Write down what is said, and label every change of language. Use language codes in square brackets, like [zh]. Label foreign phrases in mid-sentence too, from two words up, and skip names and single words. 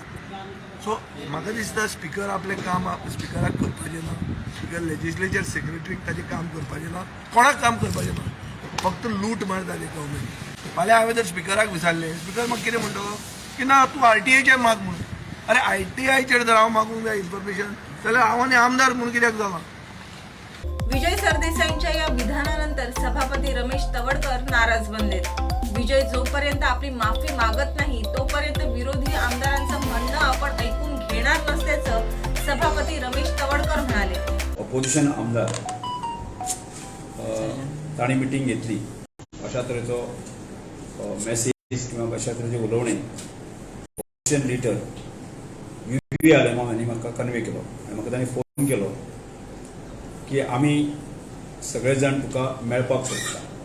[kok] सो म्हाका दिसता स्पिकर आपलें काम स्पिकराक करपाचें ना, [en] speaker legislature [kok] सेक्रेटरीक ताजें काम करपाचें ना, कोणाक काम करपाचें ना, फक्त लूट मारताले गव्हर्मेंट. फाल्यां हांवें जर स्पिकराक विचारलें, स्पिकर म्हाका कितें म्हणटलो की ना तूं RTIचेर माग म्हणून. अरे RTIचेर जर हांव मागूंक जाय इन्फॉर्मेशन जाल्यार हांव आनी आमदार म्हणून कित्याक जाला. [mr] विजय सरदेसाईंच्या या विधानानंतर सभापती रमेश तवडकर नाराज बनलेत. विजय जोपर्यंत आपली माफी मागत नाही तोपर्यंत विरोधी आमदारांचं म्हणणं आपण ऐकून घेणार नसल्याचं सभापती रमेश तवडकर म्हणाले. [kok] ऑपोजिशन आमदार ताणी मिटींग घेतली, अशा तरेचो मेसेज किंवा अशा तरेचे उलोवणे [en] opposition leader [kok] युरी आलेमाव हांणी म्हाका कन्वे केलो आनी म्हाका तांणी फोन केलो की आमी सगळे जाण तुका मेळपाक सोदता.